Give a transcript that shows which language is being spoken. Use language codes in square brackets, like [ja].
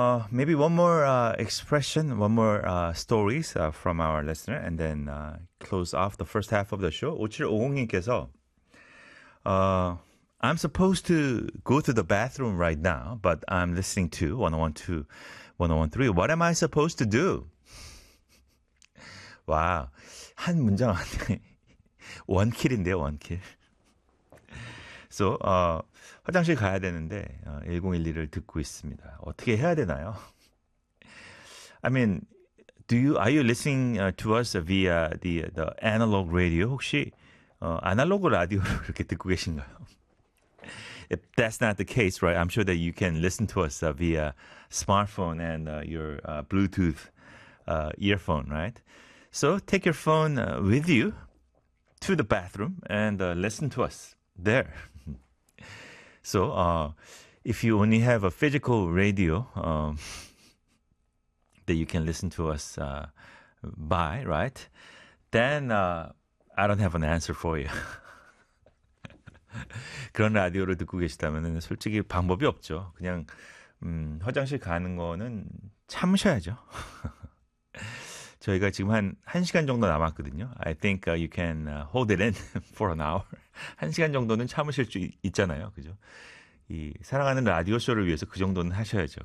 [en] Maybe one more expression, one more stories from our listener and then close off the first half of the show. 5750님께서 I'm supposed to go to the bathroom right now, but I'm listening to 101.2, 101.3. What am I supposed to do? [ko] 와, 한 문장 안에 원킬인데요, 원킬. So, 화장실 가야 되는데 1012를 듣고 있습니다. 어떻게 해야 되나요? [en] I mean, are you listening to us via the analog radio? [ko] 혹시 아날로그 라디오로 이렇게 듣고 계신가요? [en] If that's not the case, right? I'm sure that you can listen to us via smartphone and your Bluetooth earphone, right? So take your phone with you to the bathroom and listen to us there. So if you only have a physical radio that you can listen to us by, right? Then I don't have an answer for you. [ko] 그런 라디오를 듣고 계시다면 솔직히 방법이 없죠. 그냥 화장실 가는 거는 참으셔야죠. 저희가 지금 한 시간 정도 남았거든요. [en] I think you can hold it in for an hour. [ko] 한 시간 정도는 참으실 수 있잖아요. 그죠? 이 사랑하는 라디오 쇼를 위해서 그 정도는 하셔야죠.